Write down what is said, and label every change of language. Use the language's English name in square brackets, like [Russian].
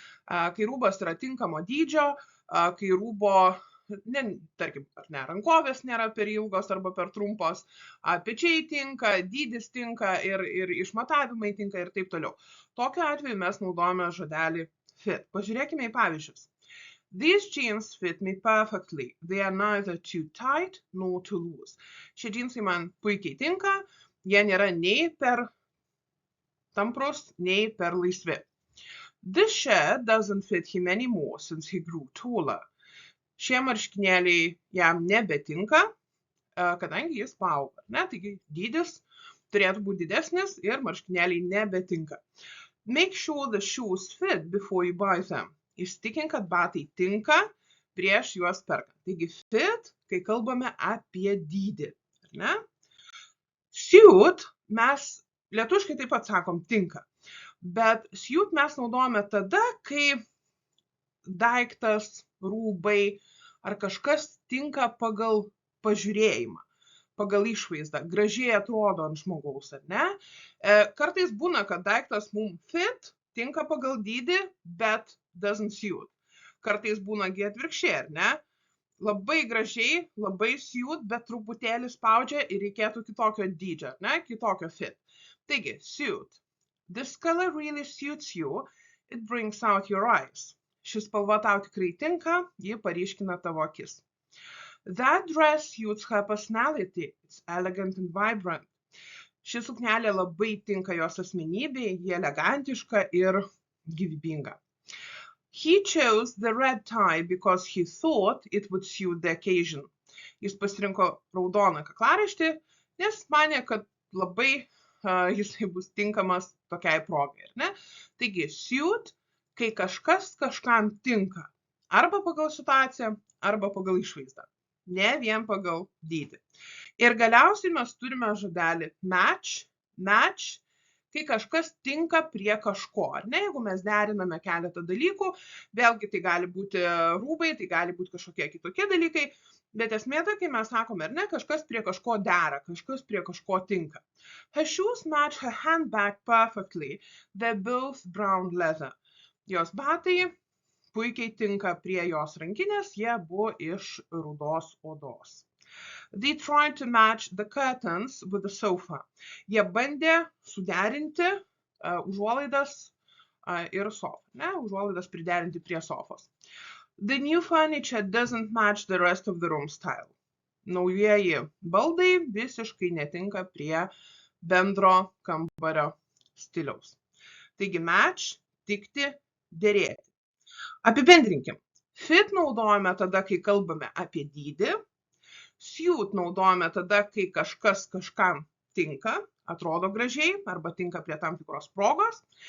[Lithuanian] Kai rūbas yra tinkamo dydžio, kai rūbo, tarkim, rankovės nėra per ilgos arba per trumpos, pečiai tinka, dydis tinka ir išmatavimai tinka ir taip toliau. Tokiu atveju mes naudojame žodelį fit. Pažiūrėkime į pavyzdžius. [English] These jeans fit me perfectly. They are neither too tight nor too loose. [Lithuanian] Šie džinsai man puikiai tinka, jie nėra nei per tamprus, nei per laisvi. [English] This shirt doesn't fit him anymore since he grew taller. [Lithuanian] Šie marškinėliai jam nebetinka, kadangi jis paauga. Taigi dydis turėtų būti didesnis ir marškinėliai nebetinka. [English] Make sure the shoes fit before you buy them. [Lithuanian] Įsitikink, kad batai tinka prieš juos perkant. Taigi fit, kai kalbame apie dydį. Suit mes lietuviškai taip pat sakom tinka. Bet suit mes naudojame tada, kai daiktas, rūbai ar kažkas tinka pagal pažiūrėjimą, pagal išvaizdą, gražiai atrodo ant žmogaus, ar ne? Kartais būna, kad daiktas mums fit, tinka pagal dydį, bet [English] doesn't suit. [Lithuanian] Kartais būna atvirkščiai, ar ne? Labai gražiai, labai suit, bet truputėlį spaudžia ir reikėtų kitokio dydžio, ar ne? Kitokio fit. Taigi, suit. [English] This color really suits you. It brings out your eyes. [Lithuanian] Šis spalva tau tikrai tinka, ji paryškina tavo akis. [English] That dress suits her personality. It's elegant and vibrant. [Lithuanian] Ši suknelė labai tinka jos asmenybei, ji elegantiška ir gyvybinga. [English] He chose the red tie because he thought it would suit the occasion. [Lithuanian] Jis pasirinko raudoną kaklaraištį, nes manė, kad labai jisai bus tinkamas tokiai progai. Taigi, suit, kai kažkas kažkam tinka. Arba pagal situaciją, arba pagal išvaizdą. Ne vien pagal dydį. Ir galiausiai mes turime žodelį match, kai kažkas tinka prie kažko. Jeigu mes deriname keletą dalykų, vėlgi tai gali būti rūbai, tai gali būti kažkokie kitokie dalykai, bet esmė tai, kai mes sakome, kažkas prie kažko dera, kažkas prie kažko tinka. [English] Her shoes match her handbag perfectly. They're both brown leather. [Lithuanian] Jos batai puikiai tinka prie jos rankinės, jie buvo iš rudos odos. [English] They tried to match the curtains with the sofa. [Lithuanian] Jie bandė suderinti užuolaidas ir sofą. Užuolaidas priderinti prie sofos. [English] The new furniture doesn't match the rest of the room style. [Lithuanian] Naujieji baldai visiškai netinka prie bendro kambario stiliaus. Taigi match, tikti, derėti. Apibendrinkim. Fit naudojame tada, kai kalbame apie dydį. Suit naudojame tada, kai kažkas kažkam tinka, atrodo gražiai, arba tinka prie tam tikros progos.